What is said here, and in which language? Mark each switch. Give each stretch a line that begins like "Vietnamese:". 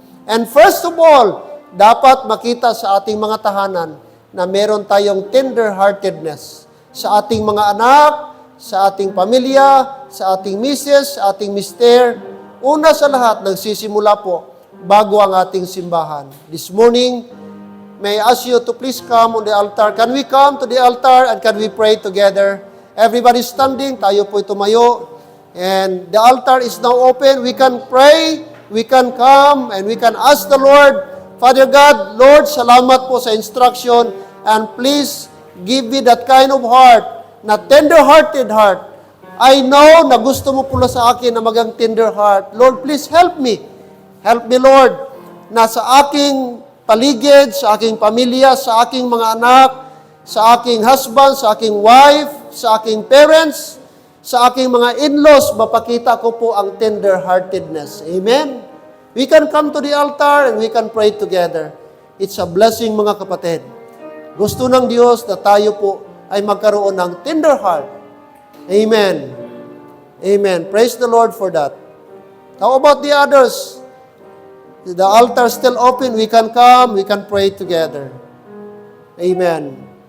English: And first of all,
Filipino: dapat makita sa ating mga tahanan na meron tayong tender-heartedness sa ating mga anak, sa ating pamilya, sa ating misis, sa ating mister. Una sa lahat, nagsisimula po bago ang ating simbahan.
English: This morning, may I ask you to please come on the altar. Can we come to the altar and can we pray together? Everybody standing,
Filipino: tayo po tumayo.
English: And the altar is now open. We can pray, we can come, and we can ask the Lord, Father God, Lord,
Filipino: salamat po sa instruction,
English: and please give me that kind of heart,
Filipino: na tender-hearted heart. I know na gusto mo pula sa akin na magang tender heart.
English: Lord, please help me. Help me, Lord,
Filipino: na sa aking paligid, sa aking pamilya, sa aking mga anak, sa aking husband, sa aking wife, sa aking parents, sa aking mga in-laws, mapakita ko po ang tender-heartedness.
English: Amen? We can come to the altar and we can pray together. It's a blessing,
Filipino: mga kapatid. Gusto ng Diyos na tayo po ay magkaroon ng tender heart.
English: Amen. Amen. Praise the Lord for that. How about the others? The altar is still open. We can come, we can pray together. Amen.